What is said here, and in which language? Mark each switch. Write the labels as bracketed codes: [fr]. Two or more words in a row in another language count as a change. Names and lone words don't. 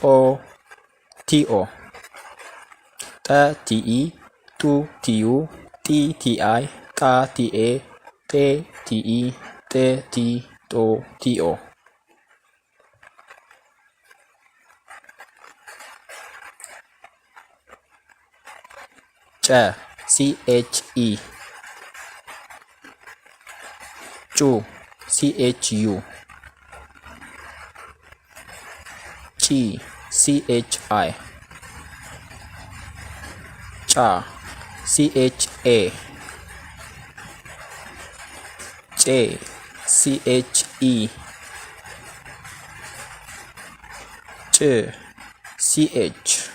[am] ቲ ኦ ጠ ቲ ኢ ጡ ቲ ዩ ጢ ቲ አይ ጣ ቲ ኤ ጤ ቲ ኢ ጥ ቲ ጦ ቲ ኦ ጨ ሲ ኤች ኢ ጩ ሲ ኤች ዩ ጪ ሲ ኤች አይ ጫ ሲ ኤች ኤ ጬ CHE ጭ CH